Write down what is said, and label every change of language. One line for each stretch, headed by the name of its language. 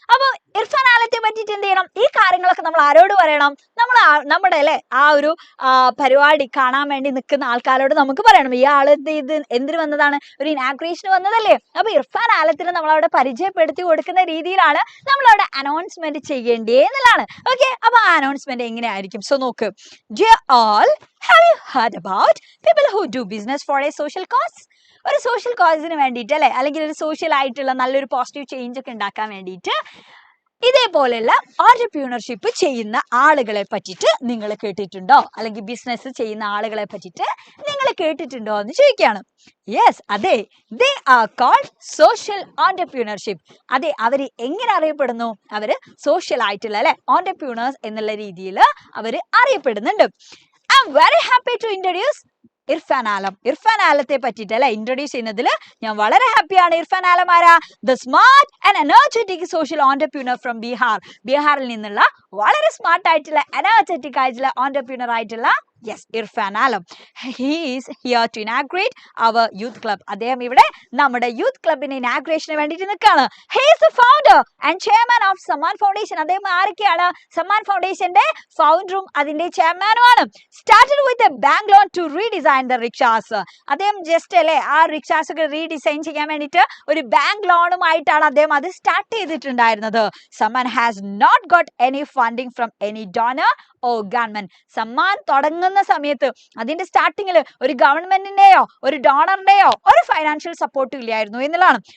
Malayalam: അപ്പൊ ഇർഫാൻ ആലത്തെ പറ്റിയിട്ട് എന്ത് ചെയ്യണം, ഈ കാര്യങ്ങളൊക്കെ നമ്മൾ ആരോട് പറയണം, നമ്മുടെ അല്ലെ ആ ഒരു പരിപാടി കാണാൻ വേണ്ടി നിൽക്കുന്ന ആൾക്കാരോട് നമുക്ക് പറയണം. ഈ ആള് ഇത് എന്തിനു വന്നതാണ്, ഒരു ഇനാഗ്രേഷന് വന്നതല്ലേ. അപ്പൊ ഇർഫാൻ ആലത്തിന് നമ്മളവിടെ പരിചയപ്പെടുത്തി കൊടുക്കുന്ന രീതിയിലാണ് നമ്മളവിടെ അനൗൺസ്മെന്റ് ചെയ്യേണ്ടേ എന്നുള്ളതാണ്. ഓക്കെ, അപ്പൊ ആ അനൗൺസ്മെന്റ് എങ്ങനെയായിരിക്കും.
English: So നോക്ക്, Dear all, have you heard about people who do business for a social cause?
Malayalam: ഒരു സോഷ്യൽ കോസിന് വേണ്ടിയിട്ട് അല്ലെ, അല്ലെങ്കിൽ ഒരു സോഷ്യൽ ആയിട്ടുള്ള നല്ലൊരു പോസിറ്റീവ് ചേഞ്ച് ഒക്കെ ഉണ്ടാക്കാൻ വേണ്ടിയിട്ട് ഇതേപോലെയുള്ള ഓൺടർപ്രീനർഷിപ്പ് ചെയ്യുന്ന ആളുകളെ പറ്റിയിട്ട് നിങ്ങൾ കേട്ടിട്ടുണ്ടോ, അല്ലെങ്കിൽ ബിസിനസ് ചെയ്യുന്ന ആളുകളെ പറ്റിയിട്ട് നിങ്ങൾ കേട്ടിട്ടുണ്ടോ എന്ന് ചോദിക്കുകയാണ്.
English: Yes, അതെ, they are called social entrepreneurship.
Malayalam: അതെ, അവർ എങ്ങനെ അറിയപ്പെടുന്നു, അവർ സോഷ്യൽ ആയിട്ടുള്ള അല്ലെ ഓൺടർപ്രീനേഴ്സ് എന്നുള്ള രീതിയിൽ അവർ അറിയപ്പെടുന്നുണ്ട്.
English: I am very happy to introduce Irfan Alam.
Malayalam: ഇർഫാൻ ആലത്തെ പറ്റിയിട്ട് അല്ലെ ഇൻട്രൊഡ്യൂസ് ചെയ്യുന്നതിൽ ഞാൻ വളരെ ഹാപ്പിയാണ്.
English: ഇർഫാൻ ആലം ആരാ, the smart and energetic social entrepreneur from Bihar.
Malayalam: ബീഹാറിൽ നിന്നുള്ള വളരെ സ്മാർട്ട് ആയിട്ടുള്ള എനർജറ്റിക് ആയിട്ടുള്ള ഓൺടർപ്രീനർ ആയിട്ടുള്ള ഇർഫാൻ ആലം.
English: He is here to inaugurate our youth club.
Malayalam: അദ്ദേഹം ഇവിടെ നമ്മുടെ യൂത്ത് ക്ലബിന്റെ ഇനാഗ്രേഷന് വേണ്ടിയിട്ട് നിൽക്കുകയാണ്.
English: He is the founder and chairman of Samman foundation.
Malayalam: അദ്ദേഹം ആരൊക്കെയാണ്, സമ്മാൻ ഫൗണ്ടേഷന്റെ ഫൗണ്ടറും അതിന്റെ ചെയർമാനുമാണ്.
English: Started with a bank loan to redesign the rickshaws.
Malayalam: അദ്ദേഹം ജസ്റ്റ് അല്ലെ ആ റിക്ഷാസ് ഒക്കെ റീഡിസൈൻ ചെയ്യാൻ വേണ്ടിയിട്ട് ഒരു ബാങ്ക് ലോണുമായിട്ടാണ് അദ്ദേഹം അത് സ്റ്റാർട്ട് ചെയ്തിട്ടുണ്ടായിരുന്നത്.
English: Samman has not got any funding from any donor or government.
Malayalam: Samman തുടങ്ങുന്ന സമയത്ത് അതിന്റെ സ്റ്റാർട്ടിങ്ങിൽ ഒരു ഗവൺമെന്റിന്റെയോ ഒരു ഡോണറിന്റെയോ ഒരു ഫൈനാൻഷ്യൽ സപ്പോർട്ടും ഇല്ലായിരുന്നു എന്നുള്ളതാണ്.